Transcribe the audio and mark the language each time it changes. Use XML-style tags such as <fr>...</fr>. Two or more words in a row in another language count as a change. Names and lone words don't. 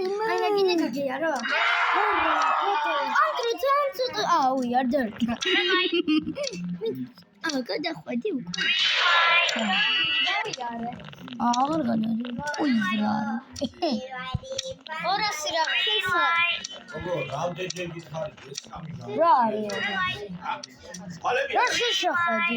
<en>Ana gine gageyaro. Andrew Johnson. We are there.</en> <ka>გადახვედი უკვე. აღარ გადადი. უიზრა. 200 რა ხისა. რამდენჯერ გითხარი ეს სამი. რა არის? რა შეხედი?</ka>